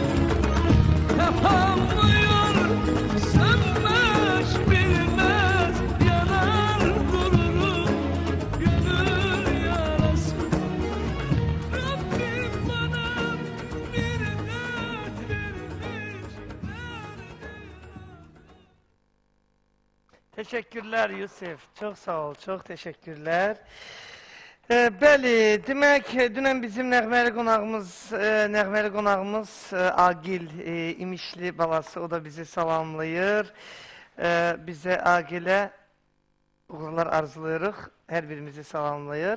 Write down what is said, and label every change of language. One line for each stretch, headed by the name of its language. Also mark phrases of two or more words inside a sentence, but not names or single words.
Turkish: Yapamıyor, sönmez, bilmez, yanar dururum gönül yarası. Rabbim bana bir dert vermiş, Teşekkürler Yusuf. Çok sağ ol. Çok teşekkürler.
Azerbaijani: Bəli, demək, dünən bizim nəğməli qonağımız Agil İmişli balası, o da bizi salamlayır. Bizə Agilə uğurlar arzulayırıq, hər birimizi salamlayır.